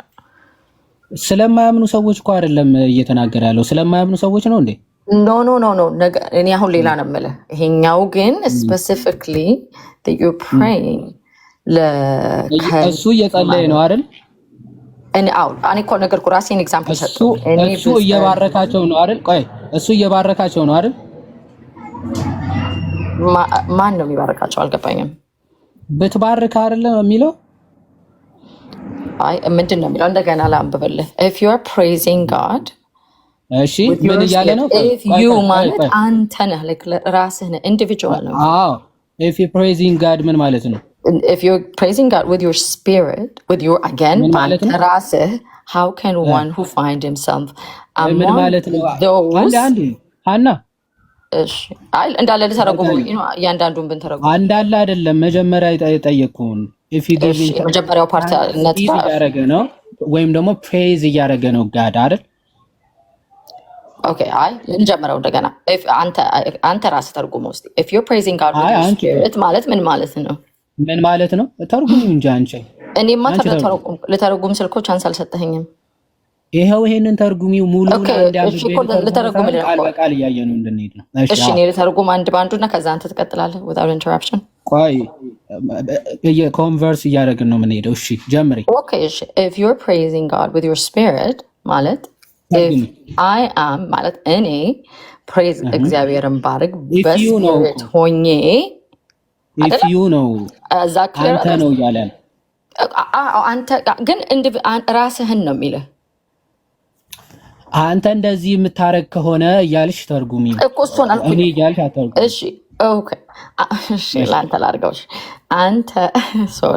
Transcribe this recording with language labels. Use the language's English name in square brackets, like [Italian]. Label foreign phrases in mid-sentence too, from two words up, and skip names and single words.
[Amharic] ስለማያምኑ ሰዎች እኮ አይደለም እየተናገረ ያለው፣ ስለማያምኑ ሰዎች ነው እንዴ? ኖ እኔ አሁን ሌላ ነው የምልህ። ይሄኛው ግን ስፔሲፊክሊ [English] you praying [Amharic] እሱ እየጸለየ ነው አይደል? እኔ እኮ ነገርኩ ራሴን ኤግዛምፕል ሰጥቶ እሱ እየባረካቸው ነው አይደል? ቆይ እሱ እየባረካቸው ነው አይደል? ማን ነው የሚባረካቸው? አልገባኝም። ብትባርክ አይደለም የሚለው? አይ ምንድን ነው የሚለው? እንደገና ላንብብልህ። [English] if you are praising God [Amharic] እሺ ምን እያለ ነው? [English] if you [Amharic] ማለት አንተ ነህ፣ ራስህ ነህ፣ ኢንዲቪጁዋል ነው። አዎ [English] if you praising God [Amharic] ምን ማለት ነው? [English] if you're praising God with your spirit, with your again ራስህ, how can one who find himself among those [Amharic] ሀና እሺ አይ እንዳለ ልተረጉመው እያንዳንዱን ብንተረጉመው አንዳለ አይደለም። መጀመሪያ የጠየቅኩህን [English] if you giving [Amharic] መጀመሪያው ፓርት እያደረገ ነው ወይም ደግሞ praise እያደረገ ነው ጋድ አይደል? ኦኬ አይ እንጀምረው እንደገና። አንተ ራስህ ተርጉመው እስቲ። [English] if you're praising God with your spirit [Amharic] ማለት ምን ማለት ነው? ምን ማለት ነው? ተርጉም እንጂ አንቺ። እኔማ ለተርጉም ስልኮ ቻንስ አልሰጠኸኝም። ይሄው ይሄንን ተርጉሚው ሙሉ ቃል በቃል እያየነው እንድንሄድ ነው። እሺ እኔ ለተርጉም አንድ ባንዱና ከዛ አንተ ትቀጥላለህ [English] without interruption። [Amharic] ቆይ ኮንቨርስ እያደረግን ነው የምንሄደው። እሺ ጀምሪ። [English] ኦኬ እሺ if you're praising God with your spirit ማለት if I am [Amharic] ማለት እኔ praise እግዚአብሔርን ባርክ በስፒሪት ሆኜ [English] if you know [Amharic] አንተ ነው እያለ አንተ ግን ራስህን ነው የሚልህ። አንተ እንደዚህ የምታረግ ከሆነ እያልሽ ተርጉሚ እኮ እሱን አልኩኝ። እኔ እያልሽ አተርጉሚ። እሺ ኦኬ እሺ ላንተ ላድርገው። አንተ ሶሪ